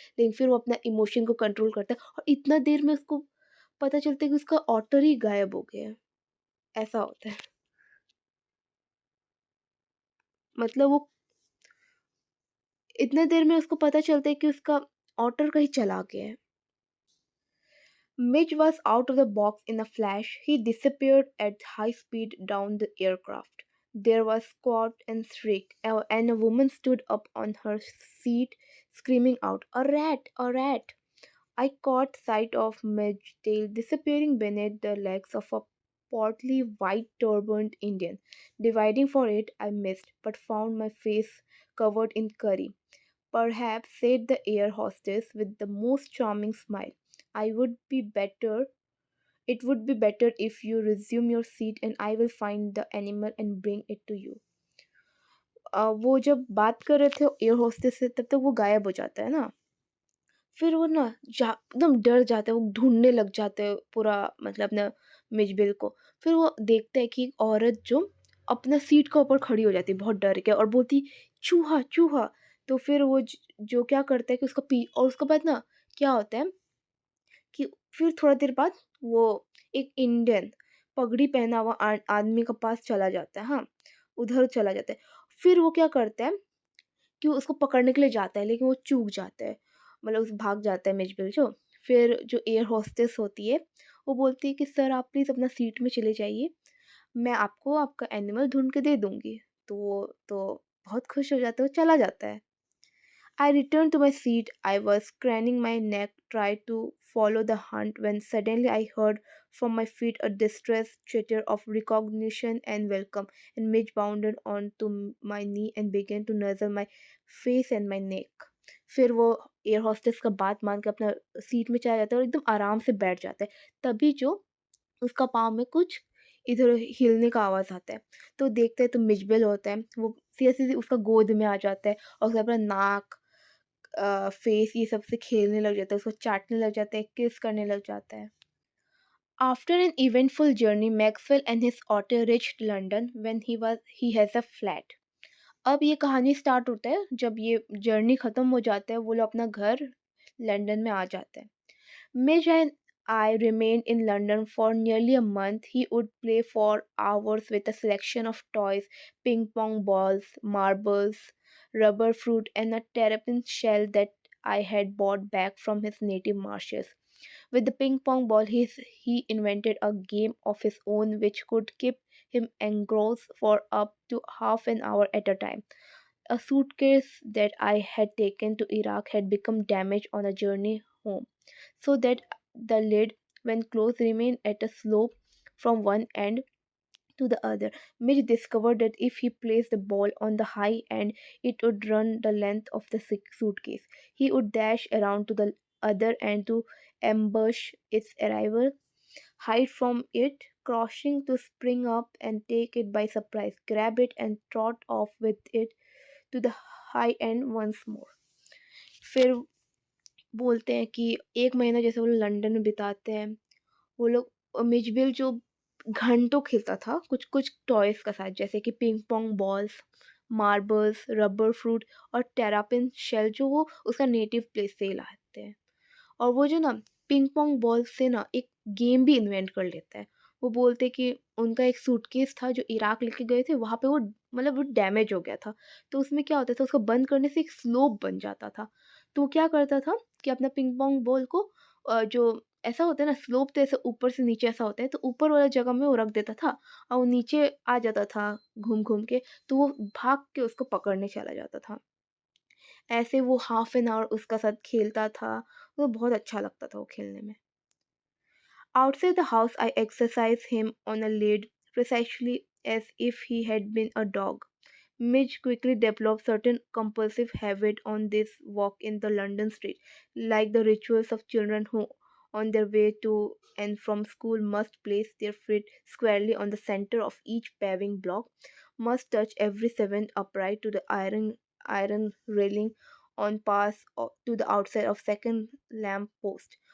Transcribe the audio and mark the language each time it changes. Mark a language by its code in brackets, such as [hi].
[hi] लेकिन फिर वो अपना इमोशन को कंट्रोल करता है, और इतना देर में उसको पता चलता है कि उसका ऑटर ही गायब हो गया है। ऐसा होता है। मतलब वो इतने देर में उसको पता चलता है कि उसका ऑटर कहीं चला गया है। [en] Mitch was out of the box in a flash. He disappeared at high speed down the aircraft. There was squawk and shriek, and a woman stood up on her seat, screaming out, "A rat! A rat!" I caught sight of Mijbil disappearing beneath the legs of a portly white turbaned Indian. Dividing for it, I missed, but found my face covered in curry. Perhaps, said the air hostess with the most charming smile, I would be better. It would be better if you resume your seat and I will find the animal and bring it to you. [hi] वो जब बात कर रहे थे air hostess से तब तक वो गायब हो जाता है ना। फिर वो ना एकदम डर जाता है, वो ढूँढने लग जाते हैं पूरा मतलब अपना मिचबिल को। फिर वो देखता है कि एक औरत जो अपना सीट के ऊपर खड़ी हो जाती है बहुत डर के और बोलती चूहा, चूहा। तो फिर वो जो क्या करता है कि उसका पी और उसके बाद ना क्या होता है कि फिर थोड़ा देर बाद वो एक इंडियन पगड़ी पहना हुआ आदमी के पास चला जाता है, हाँ, उधर चला जाता है। फिर वो क्या करता है कि वो उसको पकड़ने के लिए जाता है, लेकिन वो चूक जाता है, मतलब उस भाग जाता है मिचबिल जो। फिर जो एयर होस्टेस होती है, वो बोलती है कि सर आप प्लीज़ अपना सीट में चले जाइए, मैं आपको आपका एनिमल ढूँढ के दे दूँगी। तो वो तो बहुत खुश हो जाता है, वो चला जाता है। [en] I returned to my seat. I was craning my neck, tried to follow the hunt, when suddenly I heard from my feet a distressed chitter of recognition and welcome, and Midge bounded onto my knee and began to nuzzle my face and my neck. [hi] फिर वो air hostess का बात मान के अपना seat में चला जाता है और एकदम आराम से बैठ जाता है। तभी जो उसका पाँव में कुछ इधर हिलने का आवाज़ आता है। तो देखते हैं तो मिचबिल होता है, वो सीधे-सीधे उसका गोद में आ जाता है और उसका अपना नाक फेस ये सब से खेलने लग जाता है, उसको चाटने लग जाता है, किस करने लग जाता है। [en] After an eventful journey, Maxwell and his otter reached London when he has a flat. [hi] अब ये कहानी स्टार्ट होता है जब ये जर्नी ख़त्म हो जाता है, वो लोग अपना घर लंदन में आ जाते हैं। [en] Midge and I remained in London for nearly a month. He would play for hours with a selection of toys, ping pong balls, marbles, rubber fruit, and a terrapin shell that I had brought back from his native marshes. With the ping pong ball, he invented a game of his own which could keep him engrossed for up to half an hour at a time. A suitcase that I had taken to Iraq had become damaged on a journey home, so that the lid, when closed, remained at a slope from one end to the other. Mitch discovered that if he placed the ball on the high end, it would run the length of the suitcase. He would dash around to the other end to ambush its arrival, hide from it, crouching to spring up and take it by surprise, grab it and trot off with it to the high end once more. [hi] फिर बोलते हैं कि 1 महीना जैसे वो लोग London में बिताते हैं। वो लोग मिचबिल जो घंटों खेलता था कुछ-कुछ टॉयज़ के साथ, जैसे कि ping pong balls, marbles, rubber fruit और टेरापिन शेल जो वो उसका नेटिव प्लेस से ही लाते हैं। और वो जो ना पिंग पोंग बॉल से ना एक गेम भी इन्वेंट कर लेता है। वो बोलते हैं कि उनका एक सूटकेस था जो इराक लेके गए थे, वहाँ पे वो मतलब वो डैमेज हो गया था। तो उसमें क्या होता था, उसको बंद करने से एक स्लोप बन जाता था। तो वो क्या करता था कि अपना पिंग पोंग बॉल को जो ऐसा होता है ना स्लोप, तो ऐसे ऊपर से नीचे ऐसा होता है, तो ऊपर वाला जगह में वो रख देता था और वो नीचे आ जाता था घूम-घूम के, तो वो भाग के उसको पकड़ने चला जाता था। ऐसे वो [en] half an hour [hi] उसका साथ खेलता था, वो बहुत अच्छा लगता था वो खेलने में। [en] Outside the house I exercised him on a lead precisely as if he had been a dog. Midge quickly developed certain compulsive habit on this walk in the London street, like the rituals of children who, on their way to and from school, must place their feet squarely on the center of each paving block, must touch every seventh upright to the iron railing on pass to the outside of second lamp post.